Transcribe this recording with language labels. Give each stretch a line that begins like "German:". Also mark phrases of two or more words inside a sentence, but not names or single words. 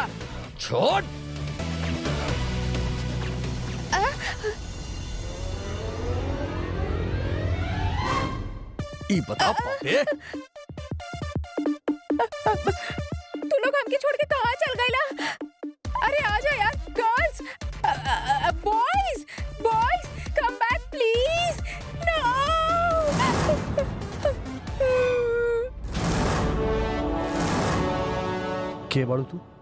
Bhojpuri: छोड़। ई बता पापे, तू लोग हमके छोड़ के कहाँ चल गए? अरे आजा यार,
English: Girls, boys, boys, come back please. No.
Bhojpuri: के बाड़ू तू?